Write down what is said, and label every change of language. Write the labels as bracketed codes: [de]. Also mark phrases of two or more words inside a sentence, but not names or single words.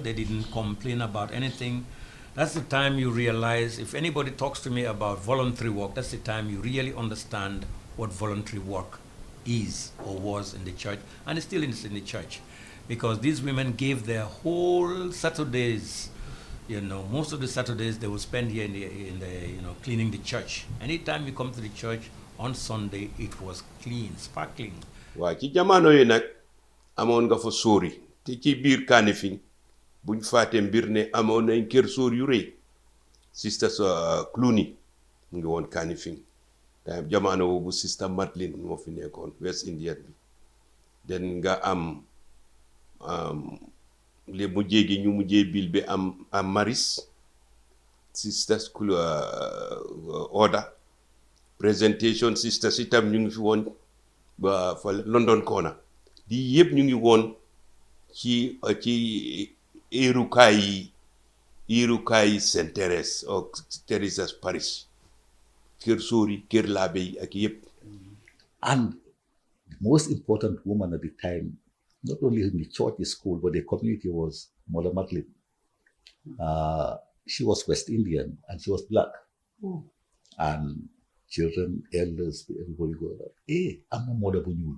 [en] They didn't complain about anything. That's the time you realize, if anybody talks to me about voluntary work, that's the time you really understand what voluntary work is or was in the church, and it still is in the church. Because these women gave their whole Saturdays, you know, most of the Saturdays they would spend here in the you know, cleaning the church. Anytime you come to the church on Sunday, it was clean, sparkling. [wo] Waaw ci jamono yi nag amoon nga fa sóori te ci biir Kanifing buñ faatee mbir ne amoon nañ kër sóor yu rëy Sister Clooney mu ngi woon Kanifing jamono boobu Sister Madeline moo fi nekkoon [en] West Indian [wo] bi den nga am les mujjee gi ñu mujjee bil bi am Maris Sisters order presentation sisters itam ñu ngi fi woon ba fa London Corner di yëpp ñu ngi woon ci irukaay Saint Therese ak Teresa's Parish kër sóori kër laabe yi ak yëpp. [en] And the most important woman at the time, not only in the church, the school, but the community, was Mother Madeline. She was West Indian and she was black. And children, elders, everybody go, hey, I'm a Mother Bunyul.